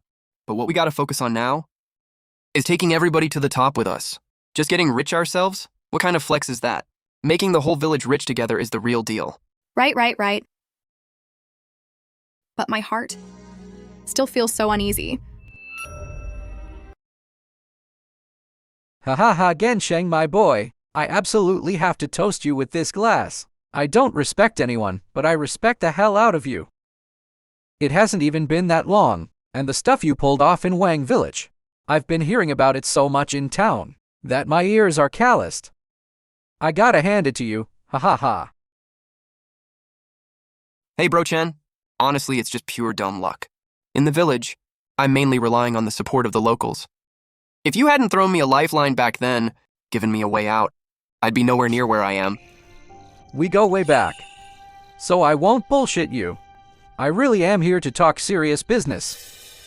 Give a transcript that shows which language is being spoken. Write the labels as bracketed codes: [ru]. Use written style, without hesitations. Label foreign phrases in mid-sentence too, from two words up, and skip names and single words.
[en] But what we gotta focus on now is taking everybody to the top with us. Just getting rich ourselves? What kind of flex is that? Making the whole village rich together is the real deal. Right. But my heart still feels so uneasy. Ha ha ha, Gensheng, my boy. I absolutely have to toast you with this glass. I don't respect anyone, but I respect the hell out of you. It hasn't even been that long, and the stuff you pulled off in Wang Village. I've been hearing about it so much in town that my ears are calloused. I gotta hand it to you, ha ha ha. Hey, Bro Chen. Honestly, it's just pure dumb luck. In the village, I'm mainly relying on the support of the locals. If you hadn't thrown me a lifeline back then, given me a way out, I'd be nowhere near where I am. We go way back. So I won't bullshit you. I really am here to talk serious business.